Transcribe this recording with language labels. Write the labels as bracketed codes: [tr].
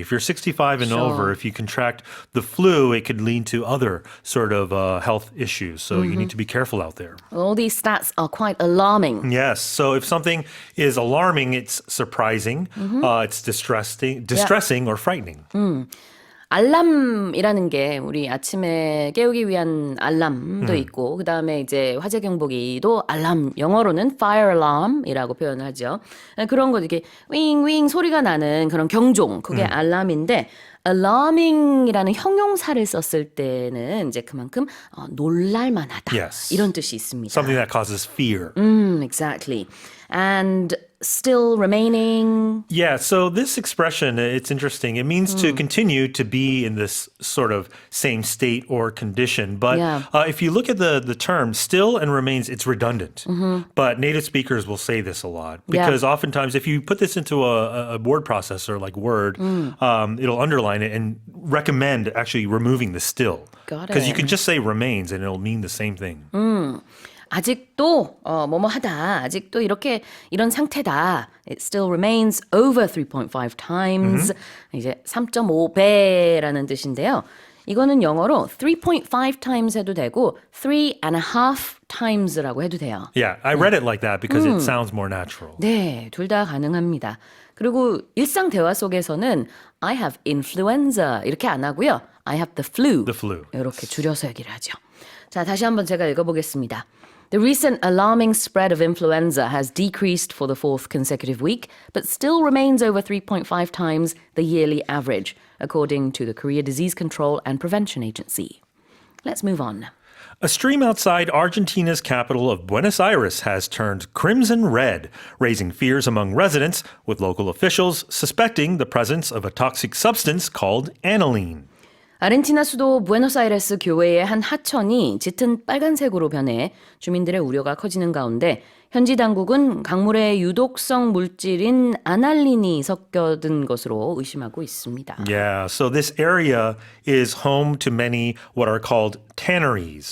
[en] If you're 65 and over, if you contract the flu, it could lead to other sort of health issues. So you need to be careful out there. All these stats are quite alarming. Yes. So if something is alarming, it's surprising, it's distressing or frightening. [ko] 알람이라는 게 우리 아침에 깨우기 위한 알람도 있고 그다음에 이제 화재 경보기도 알람 영어로는 fire alarm이라고 표현을 하죠. 그런 거 이렇게 윙윙 소리가 나는 그런 경종 그게 알람인데 alarming이라는 형용사를 썼을 때는 이제 그만큼 놀랄만하다 [en] Yes. [ko] 이런 뜻이 있습니다. [en] Something that causes fear. Exactly. And still remaining. Yeah, so this expression, it's interesting. It means to continue to be in this sort of same state or condition. But Yeah. if you look at the term still and remains, it's redundant. But native speakers will say this a lot Yeah. because oftentimes if you put this into a word processor like Word, it'll underline it and recommend actually removing the still. Got Because you it. can just say remains and it'll mean the same thing. [ko] 아직도 뭐뭐하다. 아직도 이런 상태다. [en] It still remains over 3.5 times. [ko] 이제 3.5배라는 뜻인데요. 이거는 영어로 3.5 times 해도 되고 3.5 times라고 해도 돼요. [en] Yeah, I read it like that because it sounds more natural. [ko] 네, 둘 다 가능합니다. 그리고 일상 대화 속에서는 [en] I have influenza [ko] 이렇게 안 하고요. [en] I have the flu. The flu. [ko] 이렇게 줄여서 얘기를 하죠. 자, 다시 한번 제가 읽어보겠습니다. [en] The recent alarming spread of influenza has decreased for the fourth consecutive week, but still remains over 3.5 times the yearly average, according to the Korea Disease Control and Prevention Agency. Let's move on. A stream outside Argentina's capital of Buenos Aires has turned crimson red, raising fears among residents, with local officials suspecting the presence of a toxic substance called aniline. [ko] 아르헨티나 수도 부에노스아이레스 교외의 한 하천이 짙은 빨간색으로 변해 주민들의 우려가 커지는 가운데 현지 당국은 강물에 유독성 물질인 아날린이 섞여든 것으로 의심하고 있습니다. [en] Yeah, so this area is home to many what are called tanneries.